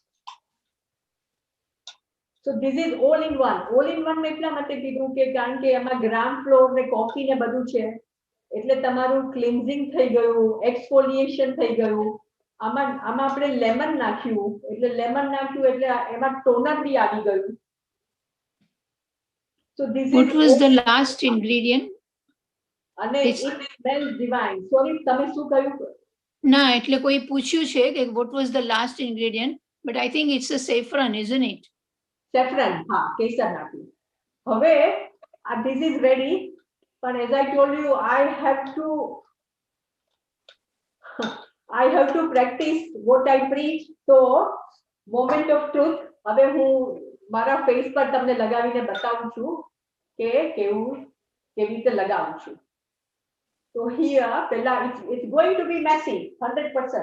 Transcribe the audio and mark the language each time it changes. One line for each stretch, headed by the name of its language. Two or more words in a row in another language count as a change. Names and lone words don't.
English: So this is all in one. all in one
Gujarati: એટલા માટે કીધું કે કારણ કે એમાં
English: gram flour
Gujarati: ને કોફી ને બધું છે, એટલે તમારું ક્લિન્ઝિંગ થઈ ગયું, એક્સફોલિએશન થઈ ગયું. આમાં આપણે લેમન નાખ્યું, એટલે એમાં ટોનર બી આવી ગયું.
English: So this What is was the last ingredient? અને it smells divine. Sorry,
Gujarati: તમે શું કહ્યું? ના, એટલે કોઈ પૂછ્યું છે કે
English: what was the last ingredient, but I think it's a saffron, isn't it? Saffron,
Gujarati: હા, કેસર નાખ્યું. હવે
English: this is ready, but as I told you, I have to practice what I preach. So moment of truth.
Gujarati: હવે હું મારા ફેસ પર તમને લગાવીને બતાવું છું કે કેવી રીતે લગાવું છું.
English: So here પહેલા it's going to be messy 100%.